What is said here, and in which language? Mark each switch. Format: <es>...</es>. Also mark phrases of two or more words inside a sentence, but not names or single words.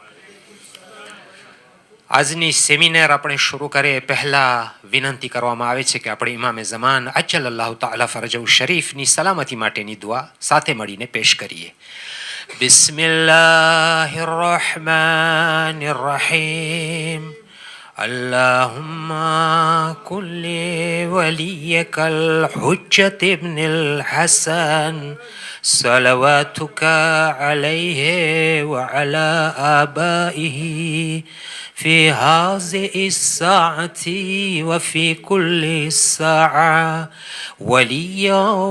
<gu>આજની સેમિનાર આપણે શરૂ કરીએ પહેલાં વિનંતી કરવામાં આવે છે કે આપણે ઇમામે ઝમાન</gu> <ar>عجل الله تعالى فرجه</ar> <gu>શરીફની સલામતી માટેની દુઆ સાથે મળીને પેશ કરીએ.</gu> <ar>بسم الله الرحمن الرحيم. اللهم كن لوليك الحجة ابن الحسن صلواتك عليه وعلى آبائه في هذه الساعة وفي كل ساعة وليا</ar>